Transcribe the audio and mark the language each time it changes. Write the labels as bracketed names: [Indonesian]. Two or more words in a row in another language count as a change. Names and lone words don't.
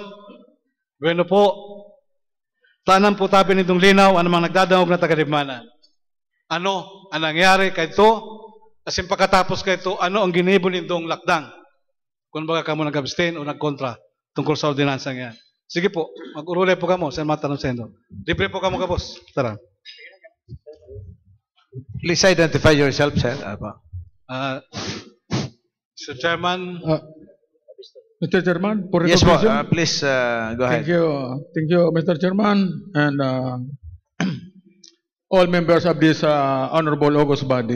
[Bikol] Bueno po, tanan po Tabi nitong linaw, anumang nagdadangog na taga-Libmanan. Ano ang nangyari kay ito? Asin pagkatapos kay ito, ano ang ginibon nitong lakdang? Kung baga ka mo nag-abstain o nagkontra tungkol sa ordinansang yan. Sige po, mag-urulay po ka mo sa matanong sa inyo. Libre po ka mo, kabos. Tara. [English] Please identify yourself, sir. Mr. Chairman. Mr. Chairman, for Yes po, recognition. please go ahead. Thank you, Mr. Chairman, and all members of this honorable August body.